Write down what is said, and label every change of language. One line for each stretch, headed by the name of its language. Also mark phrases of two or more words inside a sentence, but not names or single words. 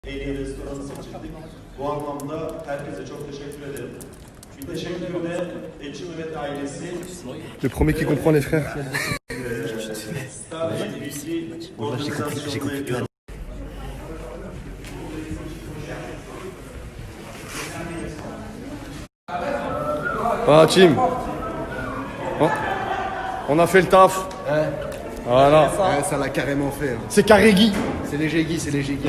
Turkish: En iyi restoranı seçildik. Bu anlamda herkese çok teşekkür ederim. Bir teşekkür de Etçi Mehmet ailesi.
French: Le premier qui comprend les frères.
Turkish: Star bilgi organizasyonuna
French: Voilà, team. Oh. On a fait le taf. Voilà. Ouais, ça l'a carrément fait. Hein. C'est carré Guy. C'est léger Guy, c'est léger Guy.